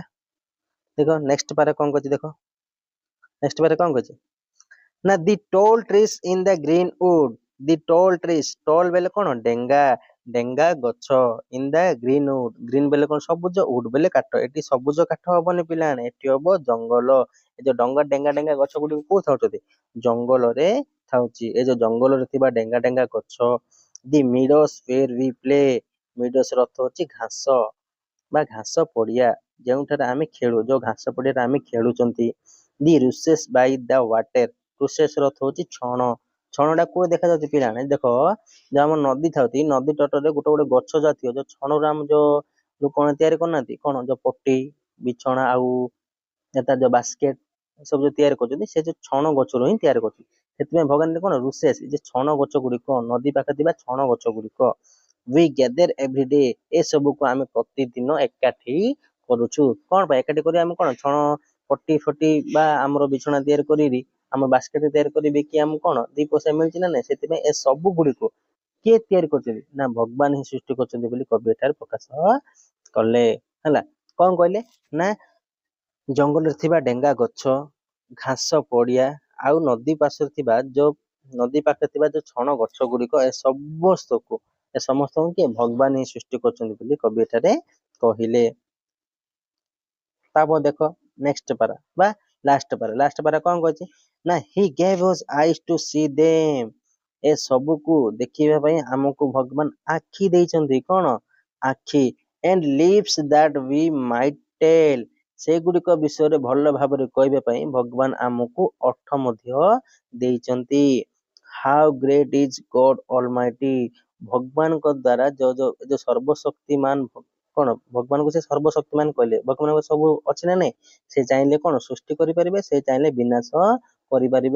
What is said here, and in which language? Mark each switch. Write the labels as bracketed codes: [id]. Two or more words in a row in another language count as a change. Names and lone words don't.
[or] ଦେଖ ନେକ୍ସଟ ପାରା କଣ କରୁଛି ଦେଖ, ନେକ୍ସଟ ପାରା କଣ କରୁଛି ନା [en] the tall trees in the green wood, the tall trees, [or] ଟୋଲ ବେଲେ କଣ ଡେଙ୍ଗା, ଡେଙ୍ଗା ଗଛ, [en] in the green wood, [or] ଗ୍ରୀନ ବେଲେ କଣ ସବୁଜ, ଉଡ ବେଲେ କାଠ, ଏଠି ସବୁଜ କାଠ ହବନି ପିଲାମାନେ, ଏଠି ହବ ଜଙ୍ଗଲ। ଏ ଯୋଉ ଡଙ୍ଗା ଡେଙ୍ଗା ଡେଙ୍ଗା ଗଛ ଗୁଡିକ କୋଉ ଥାଉଛନ୍ତି ଜଙ୍ଗଲରେ ଥାଉଛି। ଏ ଯୋଉ ଜଙ୍ଗଲରେ ଥିବା ଡେଙ୍ଗା ଡେଙ୍ଗା ଗଛ। [en] the meadows where we play, [or] ମିଡୋସ୍ ର ଅର୍ଥ ହଉଛି ଘାସ ବା ଘାସ ପଡିଆ, ଯେଉଁଠାରେ ଆମେ ଖେଳୁ, ଯୋଉ ଘାସ ପଡିଆରେ ଆମେ ଖେଳୁଛନ୍ତି। [en] the rushes by the water, [or] ରୁସେସ୍ ର ଅର୍ଥ ହଉଛି ଛଣ, ଛଣଟା କୋଉ ଦେଖାଯାଉଛି ପିଲାମାନେ ଦେଖ, ଯୋଉ ଆମର ନଦୀ ଥାଉଛି ନଦୀ ତଟରେ ଗୋଟେ ଗୋଟେ ଗଛ ଜାତୀୟ ଯୋଉ ଛଣରୁ ଆମେ ଯୋଉ କଣ ତିଆରି କରୁନାହାନ୍ତି କଣ ଯୋଉ ପଟି ବିଛଣା ଆଉ ତାର ଯୋଉ ବାସ୍କେଟ ସବୁ ଯୋଉ ତିଆରି କରୁଛନ୍ତି ସେ ଯୋଉ ଛଣ ଗଛରୁ ହିଁ ତିଆରି କରୁଛନ୍ତି। ସେଥିପାଇଁ ଭଗବାନ କଣ ରୁସେସ୍ ଯେ ଛଣ ଗଛ ଗୁଡିକ, ନଦୀ ପାଖରେ ଥିବା ଛଣ ଗଛ ଗୁଡିକ। [en] we gather every day, [or] ଏ ସବୁକୁ ଆମେ ପ୍ରତିଦିନ ଏକାଠି କରୁଛୁ। କଣ ପାଇଁ ଏକାଠି କରି ଆମେ କଣ ଛଣ ପଟି ଫଟି ବା ଆମର ବିଛଣା ତିଆରି କରିବି, ଆମ ବାସ୍କେଟ ତିଆରି କରିବି କି ଆମକୁ କଣ ଦି ପଇସା ମିଳୁଛି ନା ନାଇଁ, ସେଥିପାଇଁ ଏ ସବୁ ଗୁଡିକୁ କିଏ ତିଆରି କରିଛନ୍ତି ନା ଭଗବାନ ହିଁ ସୃଷ୍ଟି କରିଛନ୍ତି ବୋଲି କବି ଏଠାରେ ପ୍ରକାଶ କଲେ ହେଲା। କଣ କହିଲେ ନା ଜଙ୍ଗଲରେ ଥିବା ଡେଙ୍ଗା ଗଛ, ଘାସ ପଡିଆ ଆଉ ନଦୀ ପାର୍ଶ୍ୱରେ ଥିବା ଯୋଉ ନଦୀ ପାଖରେ ଥିବା ଯୋଉ ଛଣ ଗଛ ଗୁଡିକ ଏ ସମସ୍ତଙ୍କୁ କିଏ ଭଗବାନ ହିଁ ସୃଷ୍ଟି କରିଛନ୍ତି ବୋଲି କବି ଏଠାରେ କହିଲେ। ତାପରେ ଦେଖ ନେକ୍ସଟ ପାରା ବା ଲାଷ୍ଟ ପାରା କଣ କହିଛି ନା [en] he gave us eyes to see them, [or] ଏ ସବୁକୁ ଦେଖିବା ପାଇଁ ଆମକୁ ଭଗବାନ ଆଖି ଦେଇଛନ୍ତି, କଣ ଆଖି, [en] and lips that we might tell, [or] ସେଗୁଡିକ ବିଷୟରେ ଭଲ ଭାବରେ କହିବା ପାଇଁ ଭଗବାନ ଆମକୁ ଓଠ ମଧ୍ୟ ଦେଇଛନ୍ତି। [en] How great is God Almighty, [or] ଭଗବାନଙ୍କ ଦ୍ଵାରା ଯୋଉ ସର୍ବଶକ୍ତିମାନ କଣ ଭଗବାନଙ୍କୁ ସେ ସର୍ବଶକ୍ତିମାନ କହିଲେ, ଭଗବାନଙ୍କ ସବୁ ଅଛି ନା ନାଇଁ, ସେ ଚାହିଁଲେ କଣ ସୃଷ୍ଟି କରିପାରିବେ, ସେ ଚାହିଁଲେ ବିନାଶ କରିପାରିବେ।